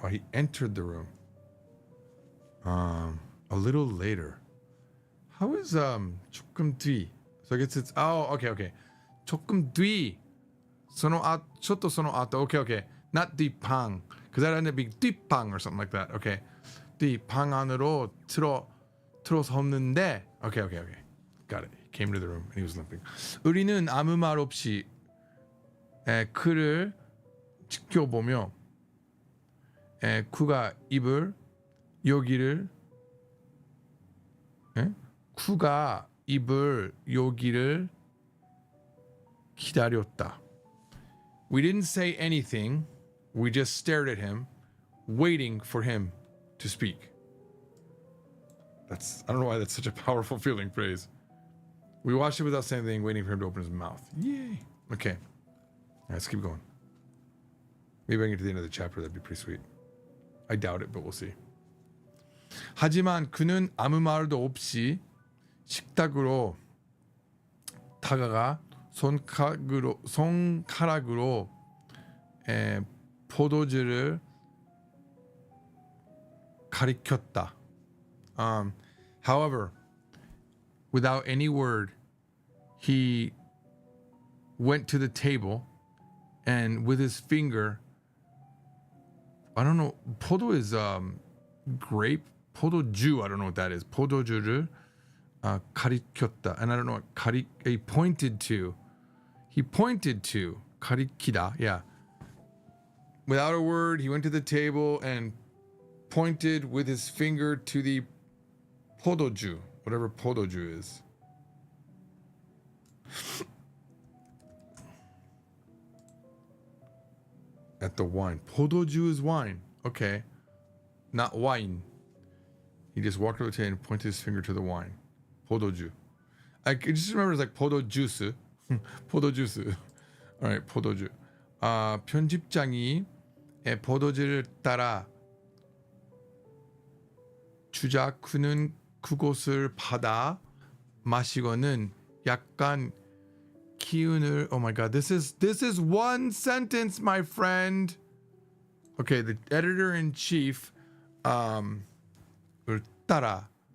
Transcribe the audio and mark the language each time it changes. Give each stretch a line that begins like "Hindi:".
English: He entered the room. A little later. How is
Korean: 조금 뒤?
English: So I guess it's okay. 조금 뒤. 쫓도 sono ato. Okay. Not 뒤방, because that ended up being 뒷방 or something like that. Okay.
Korean: 뒷방 안으로 들어섰는데.
English: Okay. Got it. He came to the room and he was limping.
Korean: 우리는 아무 말 없이 그를 지켜보며 그가 입을 여기를 기다렸다.
English: We didn't say anything. We just stared at him, waiting for him to speak. I don't know why that's such a powerful feeling phrase. We watched it without saying anything, waiting for him to open his mouth. Yay. Okay. All right, let's keep going. Maybe I can get to the end of the chapter. That'd be pretty sweet. I doubt it, but we'll see.
Korean: 하지만 그는 아무 말도 없이 식탁으로 다가가 손가락으로 포도주를 가리켰다.
English: However, without any word, he went to the table and with his finger, I don't know, 포도 is grape, 포도주, I don't know what that is.
Korean: 포도주를 가리켰다.
English: And I don't know what he pointed to. 가리키다, yeah. Without a word, he went to the table and pointed with his finger to the 포도주, whatever 포도주 is. At the wine. 포도주 is wine. Okay. Not wine. He just walked over to the table and pointed his finger to the wine.
Korean: 포도주.
English: I just remember it's like
Korean: 포도 주스. 포도 주스.
English: Alright, 포도주.
Korean: 편집장이 포도주를 따라 주자 그는 그곳을 받아 마시고는 약간 기운을.
English: Oh my god, this is one sentence, my friend. Okay, the editor-in-chief 따라.